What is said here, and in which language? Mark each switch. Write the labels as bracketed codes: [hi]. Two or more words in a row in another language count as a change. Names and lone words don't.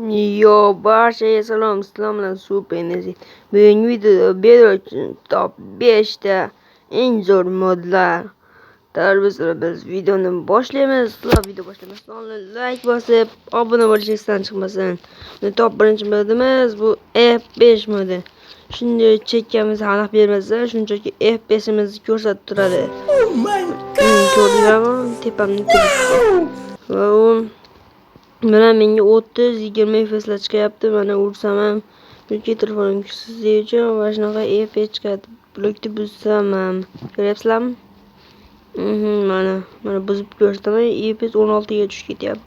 [uz] Yo, barchaga salom, sizlar bilan Super Energy. Bugungi videoda Bedrock top 5 ta eng zo'r modlar. Biz videoni boshlaymiz. Sizlar video boshlamasdan like bosib, obuna bo'lishingizdan chiqmasin. Top birinchi modimiz bu F5 modi. Shunday chekkamiz aniq bermasa, shunchaki F5imizni ko'rsatib turadi. [en] Oh my god. [uz] Ko'rdinglarmi? Tepamni va mana menga 30-20 FPSlar chiqyapti. Mana ursam ham chunki telefonim kuchsiz uchun va shunaqa FPS chiqadi. Blokni buzsam ham ko'ryapsizlarmi? Mana buzib ko'rsataman. FPS 16 ga tushib ketyapti.